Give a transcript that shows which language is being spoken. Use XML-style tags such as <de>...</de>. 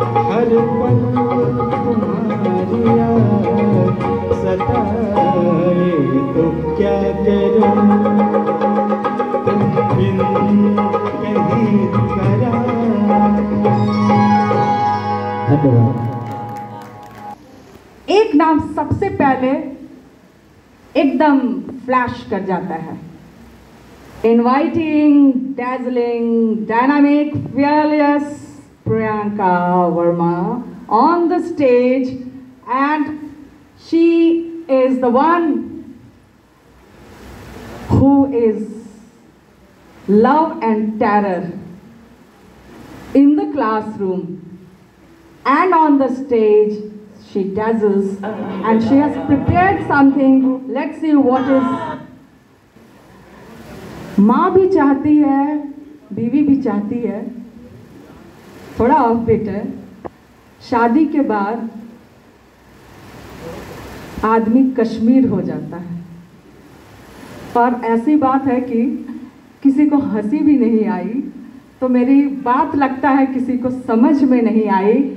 <hi>हर पल तुम्हारी याद सताए तो क्या करूं, तुम बिन कहीं करार। धन्यवाद। एक नाम सबसे पहले एकदम फ्लैश कर जाता है,</hi> <en>Inviting, dazzling, dynamic, fearless Priyanka Verma on the stage, and she is the one who is love and terror in the classroom and on the stage. She dazzles and she has prepared something. Let's see what is.</en> <hi>माँ भी चाहती है, बीवी भी चाहती है, थोड़ा off beat है, शादी के बाद आदमी कश्मीर हो जाता है, और ऐसी बात है कि किसी को हंसी भी नहीं आई, तो मेरी बात लगता है किसी को समझ में नहीं आई।</hi>